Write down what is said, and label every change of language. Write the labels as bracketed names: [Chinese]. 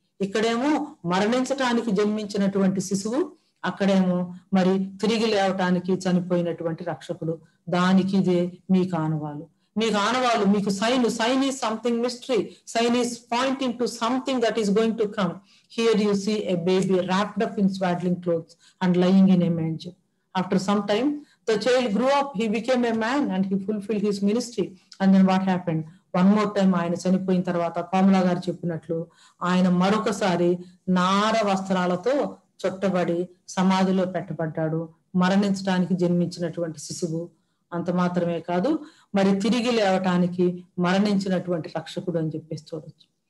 [Telugu] ఇక్కడేమో మరణించటానికి జన్మించినటువంటి శిశువు, అక్కడేమో మరి తిరిగి లేవటానికి చనిపోయినటువంటి రక్షకుడు. దానికి ఇదే మీకు ఆనవాలు. [English] మీకు sign is something mystery. Sign is pointing to something that is going to come. Here you see a baby wrapped up in swaddling clothes and lying in a manger. After some time, the child grew up, he became a man and he fulfilled his ministry. And then what happened? One more time [Telugu] ఆయన చనిపోయిన తర్వాత కోమలా గారు చెప్పినట్లు ఆయన మరొకసారి నార వస్త్రాలతో చుట్టబడి సమాధిలో పెట్టబడ్డాడు. మరణించడానికి జన్మించినటువంటి శిశువు. అంత మాత్రమే కాదు, మరి తిరిగి లేవటానికి మరణించినటువంటి రక్షకుడు అని చెప్పేసి చూడొచ్చు.